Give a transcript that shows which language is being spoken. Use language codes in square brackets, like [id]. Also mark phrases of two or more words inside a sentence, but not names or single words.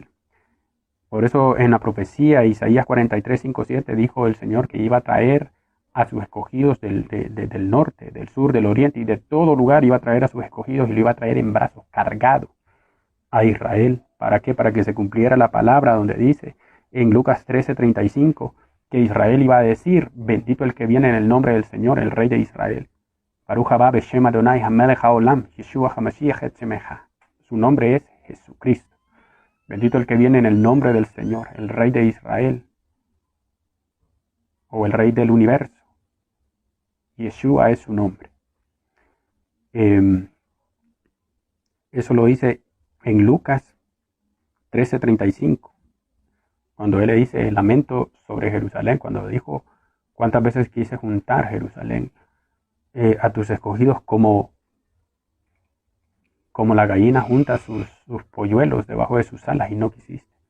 [es] Por eso en la profecía Isaías 43, 5, 7 dijo el Señor que iba a traer a sus escogidos del norte, del sur, del oriente y de todo lugar. Iba a traer a sus escogidos y lo iba a traer en brazos, cargado a Israel. ¿Para qué? Para que se cumpliera la palabra donde dice en Lucas 13:35 que Israel iba a decir, bendito el que viene en el nombre del Señor, el Rey de Israel. [he] ברוך הבא בשם אדוני המלך העולם ישוע המשיח עצמך. [es] Su nombre es Jesucristo. Bendito el que viene en el nombre del Señor, el Rey de Israel, o el Rey del universo. Yeshua es su nombre. Eso lo dice en Lucas 13:35, cuando él le dice el lamento sobre Jerusalén, cuando dijo, cuántas veces quise juntar Jerusalén a tus escogidos como la gallina junta sus polluelos debajo de sus alas y no quisiste.